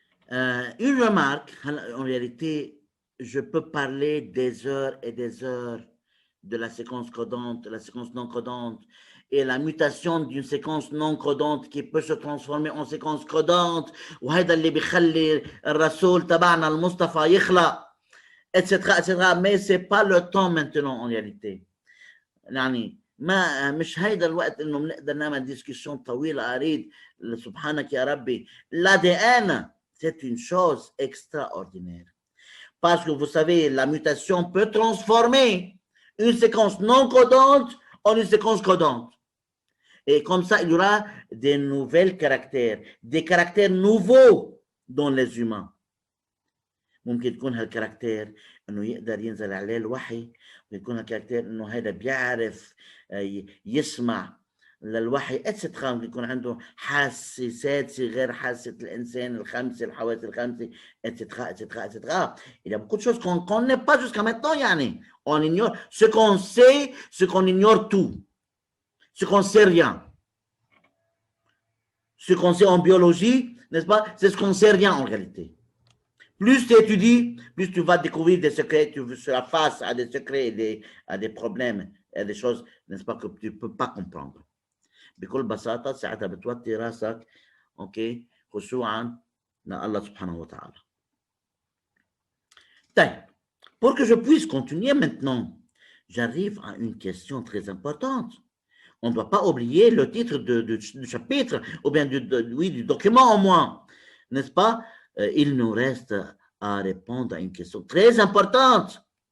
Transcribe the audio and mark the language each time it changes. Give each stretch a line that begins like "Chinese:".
French: Une remarque, en réalité, je peux parler des heures et des heures de la séquence codante, la séquence non codante, et la mutation d'une séquence non codante qui peut se transformer en séquence codante.
Arabic: وهذا اللي بيخلي الرسول تبعنا المصطفى يخلق
French: etc. Mais ce n'est pas le temps maintenant en réalité.
Arabic: يعني مش هيدا الوقت انه بنقدر نعمل ديسكسيون طويله اريد سبحانك يا ربي.
French: L'ADN, c'est une chose extraordinaire. Parce que vous savez, la mutation peut transformer une séquence non codante en une séquence codante. Et comme ça, il y aura des nouveaux caractères, des caractères nouveaux dans les humains.
Arabic: ممكن تكون هالكاركتير انه يقدر ينزل عليه الوحي، ويكون هالكاركتير انه هذا بيعرف يسمع للوحي اتسترا، ممكن يكون عنده حاسات غير حاسه الانسان الخمسه، الحواس الخمسه اتسترا اتسترا اتسترا.
French: Il y a beaucoup de choses qu'on ne connaît pas jusqu'à maintenant.
Arabic: يعني
French: on ignore ce qu'on sait, ce qu'on ignore tout, ce qu'on sait rien. Ce qu'on sait en biologie, n'est-ce pas, c'est ce qu'on ne sait rien en réalité. Plus tu étudies, plus tu vas découvrir des secrets, tu seras face à des secrets, à des problèmes, à des choses, n'est-ce pas, que tu ne peux pas comprendre.
Arabic: بكل بساطة ساعتها بتوطي راسك اوكي خشوعا لله سبحانه وتعالى. طيب,
French: pour que je puisse continuer maintenant, j'arrive à une question très importante. On ne doit pas oublier le titre du chapitre, ou bien du document au moins, n'est-ce pas? Il nous reste à répondre à une question très importante.